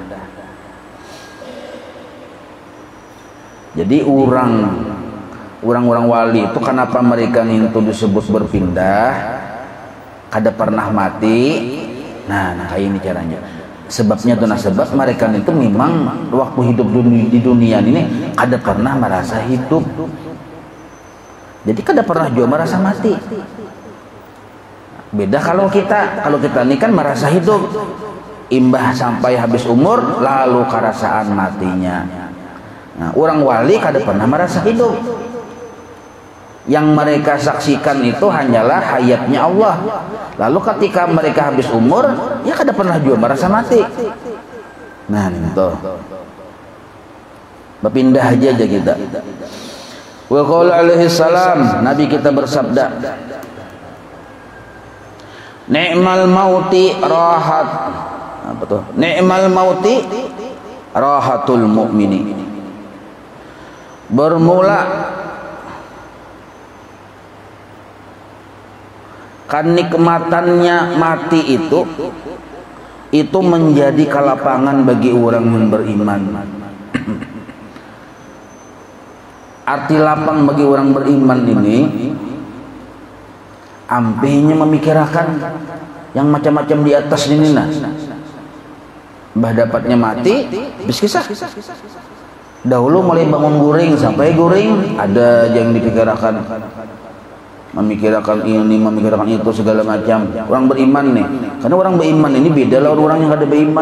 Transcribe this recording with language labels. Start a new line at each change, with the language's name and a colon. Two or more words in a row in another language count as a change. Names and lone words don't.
Banjar: Jadi orang-orang wali itu kenapa mereka itu disebut berpindah, kada pernah mati. Nah kayak ini caranya. Sebabnya itu, nah sebab mereka itu memang waktu hidup di dunia ini kada pernah merasa hidup. Jadi kada pernah juga merasa mati. Beda kalau kita ini kan merasa hidup, imbah sampai habis umur lalu kerasaan matinya. Nah, orang wali kada pernah merasa hidup.
Indonesian: Yang mereka saksikan itu hanyalah hayatnya Allah.
Banjar: Lalu ketika mereka habis umur, ya kada pernah juga merasa mati. Nah, itu berpindah aja kita.
Arabic: وقال عليه السلام, Nabi kita bersabda, نعم الموت راحة.
Banjar: Apa tuh?
Arabic: نعم الموت راحة المؤمن.
Indonesian: Bermula kenikmatannya mati itu menjadi kelapangan bagi orang yang beriman. Arti lapang bagi orang beriman ini,
Banjar: ampenya memikirkan yang macam-macam di atas ini. Nah, bah dapatnya mati, biskisah. Dahulu mulai bangun guring sampai guring ada yang dipikirkan.
Indonesian: memikirkan ini, memikirkan itu segala macam. Orang beriman nih, karena orang beriman ini beda lah orang yang kada beriman.